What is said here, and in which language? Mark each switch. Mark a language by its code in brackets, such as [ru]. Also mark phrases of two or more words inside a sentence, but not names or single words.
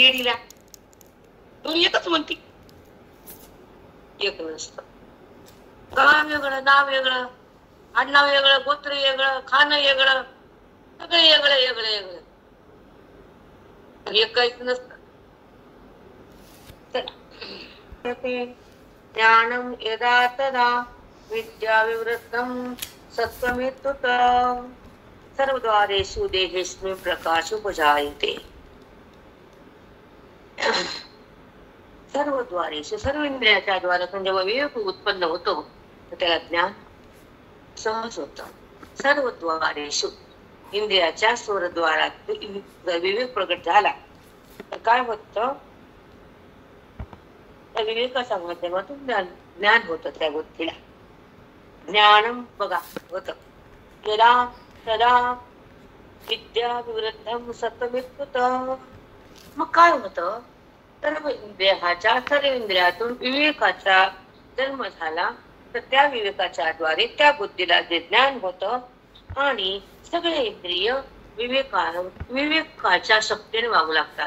[mr] येडीला तू एकच म्हणती, एक नसतं. गाव वेगळं, नाव वेगळं, आडनाव वेगळं, गोत्र वेगळं, खाणं वेगळं, सगळं वेगळं वेगळं वेगळं. एक काहीच नसतं. [sa] ज्ञानम यदा तदा विद्या विवृत्तम सत्वमेतुत सर्वद्वारेषु देहेषु प्रकाश उपजायते. [mr] सर्वद्वारेषु, सर्व इंद्रियाच्या द्वारातून जेव्हा विवेक उत्पन्न होतो तर त्याला ज्ञान सहज होत. सर्वद्वारेषु, इंद्रियाच्या स्वरद्वारात विवेक प्रगट झाला तर काय होत? त्या विवेकाच्या माध्यमातून ज्ञान होत. त्या गोष्टीला ज्ञानम बघा होत. [sa] यदा तदा विद्या विवृद्धम सत्वमेतुत. [mr] मग काय होत? सर्व इंद्रियाच्या, सर्व इंद्रियातून विवेकाचा जन्म झाला तर त्या विवेकाच्या द्वारे त्या बुद्धीला जे ज्ञान होत आणि सगळे इंद्रिय विवेकाच्या शक्तीने वागू लागतात.